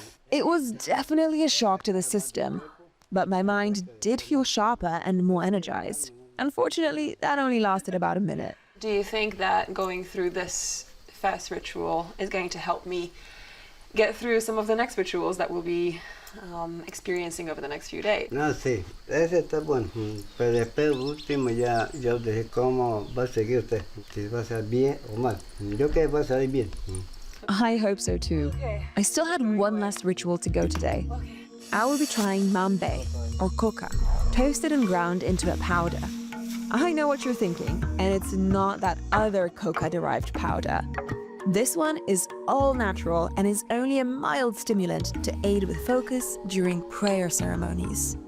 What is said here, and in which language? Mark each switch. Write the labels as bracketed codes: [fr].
[en] It was definitely a shock to the system, but my mind did feel sharper and more energized. Unfortunately, that only lasted about a minute. Do you think that going through this first ritual is going to help me get through some of the next rituals that we'll be experiencing over the next few days? [es] No, sí, ese está bueno, pero después último ya yo dije cómo va a seguir usted, si va a ser bien o mal. Yo creo que va a salir bien. [en] I hope so too. I still had one last ritual to go today. I will be trying mambe, or coca, toasted and ground into a powder. I know what you're thinking, and it's not that other coca-derived powder. This one is all natural and is only a mild stimulant to aid with focus during prayer ceremonies.